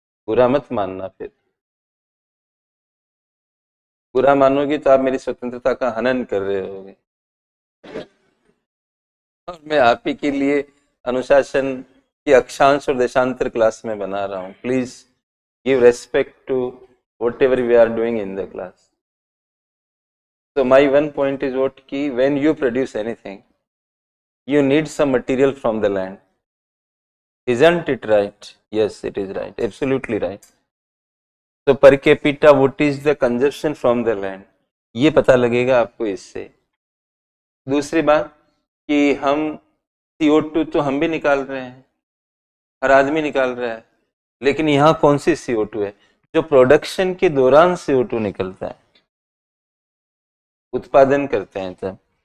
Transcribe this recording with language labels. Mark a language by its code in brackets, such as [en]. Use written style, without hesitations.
[hi] बुरा मत मानना, फिर बुरा मानोगी तो आप मेरी स्वतंत्रता का हनन कर रहे होगे। और मैं आप ही के लिए अनुशासन की अक्षांश और देशांतर क्लास में बना रहा हूँ। [en] Please give respect to whatever we are doing in the class. So my one point is what कि when you produce anything, you need some material from the land. Isn't it right? Yes, it is right. Absolutely right. So per capita, what is the consumption from the land? [hi] ये पता लगेगा आपको इससे। दूसरी बात कि हम CO2 तो हम भी निकाल रहे हैं, हर आदमी निकाल रहा है, लेकिन यहाँ कौन सी CO2 है, जो प्रोडक्शन के दौरान CO2 निकलता है, उत्पादन करते हैं तब।